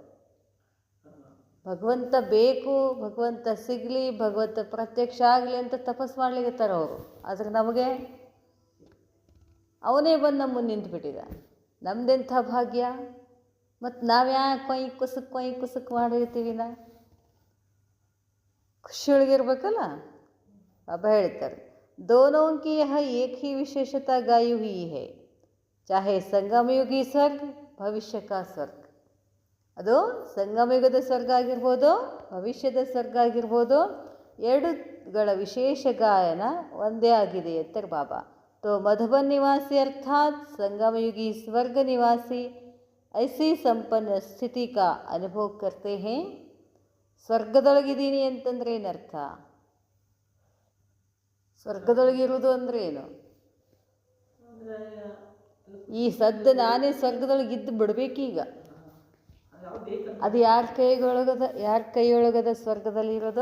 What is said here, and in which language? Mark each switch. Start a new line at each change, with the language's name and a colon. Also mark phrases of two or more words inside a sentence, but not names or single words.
Kannada: ಭಗವಂತ ಬೇಕು, ಭಗವಂತ ಸಿಗಲಿ, ಭಗವಂತ ಪ್ರತ್ಯಕ್ಷ ಆಗಲಿ ಅಂತ ತಪಸ್ಸು ಮಾಡ್ಲಿಕ್ಕತ್ತಾರ ಅವರು. ಆದರೆ ನಮಗೆ ಅವನೇ ಬಂದು ನಮ್ಮ ಮುಂದೆ ನಿಂತುಬಿಟ್ಟಿದ್ದಾನೆ. ನಮ್ದೆಂಥ ಭಾಗ್ಯ! ಮತ್ತು ನಾವ್ಯಾಕೆ ಕೊಯ್ ಕುಸಕ್ ಮಾಡಿರ್ತೀವಿ? ಖುಷಿಯೊಳಗಿರ್ಬೇಕಲ್ಲ. ಬಾಬಾ ಹೇಳ್ತಾರೆ,
Hindi: दोनों की यह एक ही विशेषता गाई हुई है, चाहे संगमयुगी स्वर्ग भविष्य का स्वर्ग.
Kannada: ಅದು ಸಂಗಮಯುಗದ ಸ್ವರ್ಗ ಆಗಿರ್ಬೋದು, ಭವಿಷ್ಯದ ಸ್ವರ್ಗ ಆಗಿರ್ಬೋದು, ಎರಡುಗಳ ವಿಶೇಷ ಗಾಯನ ಒಂದೇ ಆಗಿದೆ ಅಂತಾರೆ ಬಾಬಾ.
Hindi: तो मधुबन निवासी अर्थात संगमयुगी स्वर्ग निवासी ऐसी संपन्न स्थिति का अनुभव करते हैं.
Kannada: ಸ್ವರ್ಗದೊಳಗಿದ್ದೀನಿ ಅಂತಂದ್ರೆ ಏನರ್ಥ? ಸ್ವರ್ಗದೊಳಗಿರುವುದು ಅಂದರೆ ಏನು? ಈ ಸದ್ದು ನಾನೇ ಸ್ವರ್ಗದೊಳಗೆ ಇದ್ದು ಬಿಡಬೇಕೀಗ. ಅದು ಯಾರ ಕೈಯೊಳಗದ ಸ್ವರ್ಗದಲ್ಲಿರೋದು?